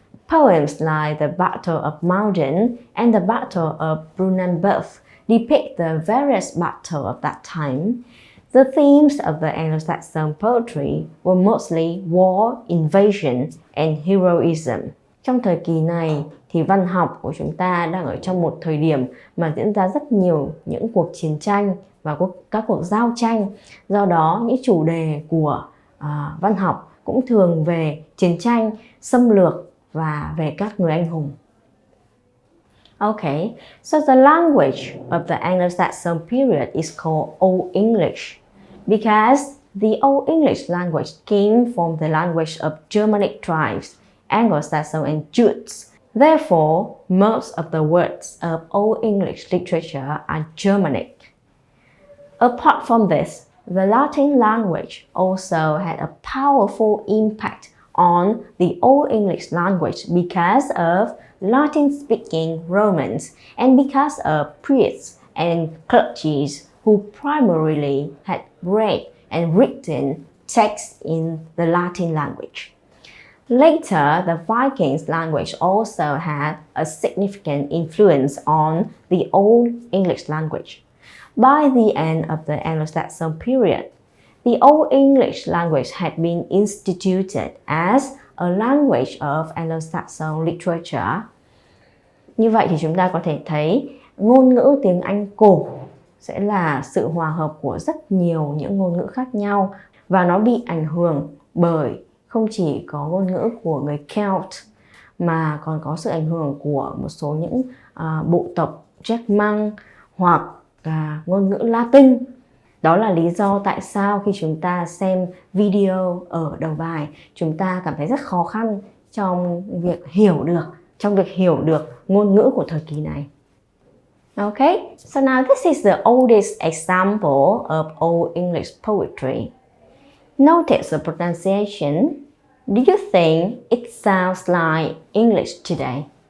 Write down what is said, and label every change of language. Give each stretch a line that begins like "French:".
English: Poems like the Battle of Maldon and the Battle of Brunanburh depict the various battles of that time. The themes of the Anglo-Saxon poetry were mostly war, invasion, and heroism.
Vietnamese: Trong thời kỳ này thì văn học của chúng ta đang ở trong một thời điểm mà diễn ra rất nhiều những cuộc chiến tranh và các cuộc giao tranh. Do đó, những chủ đề của văn học cũng thường về chiến tranh, xâm lược và về các người anh hùng.
English: Okay, so the language of the Anglo-Saxon period is called Old English because the Old English language came from the language of Germanic tribes, Anglo-Saxon and Jutes. Therefore, most of the words of Old English literature are Germanic. Apart from this, the Latin language also had a powerful impact on the Old English language because of Latin-speaking Romans and because of priests and clergies who primarily had read and written texts in the Latin language. Later, the Vikings language also had a significant influence on the Old English language. By the end of the Anglo-Saxon period, the Old English language had been instituted as a language of Anglo-Saxon literature.
Vietnamese: Như vậy thì chúng ta có thể thấy ngôn ngữ tiếng Anh cổ sẽ là sự hòa hợp của rất nhiều những ngôn ngữ khác nhau và nó bị ảnh hưởng bởi không chỉ có ngôn ngữ của người Celt mà còn có sự ảnh hưởng của một số những bộ tộc German hoặc ngôn ngữ Latin. Đó là lý do tại sao khi chúng ta xem video ở đầu bài, chúng ta cảm thấy rất khó khăn trong việc hiểu được ngôn ngữ của thời kỳ này.
English: Okay, so now this is the oldest example of Old English poetry. Notice the pronunciation. Do you think it sounds like English today?